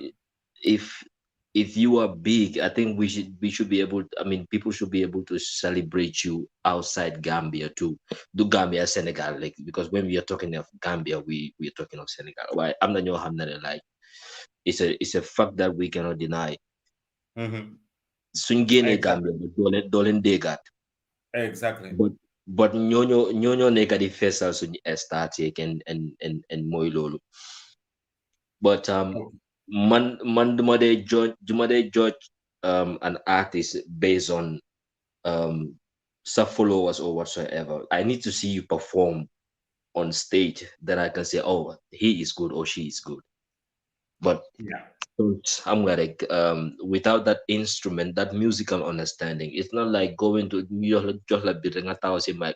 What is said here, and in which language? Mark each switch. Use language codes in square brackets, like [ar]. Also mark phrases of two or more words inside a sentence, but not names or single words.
[en] We if if you are big, I think we should be able, I mean, people should be able to celebrate you outside Gambia too. Do Gambia Senegal, like, because when we are talking of Gambia, we are talking of Senegal. Why I'm not your like it's a fact that we cannot deny. Mm-hmm. [wo] Suñ génnee [en] Exactly. [wo] Gambia doo leen déggaat. [en] Exactly. [wo] But ñoo nekk di feesal suñu stars yeeg and mooy loolu. [en] But Okay. [wo] man duma dee [en] judge an artist based on um sub followers or whatsoever. I need to see you perform on stage, then I can say, oh, he is good or she is good. But Yeah. I'm like without that instrument, that musical understanding, it's not like going to just like beating a thousand mic.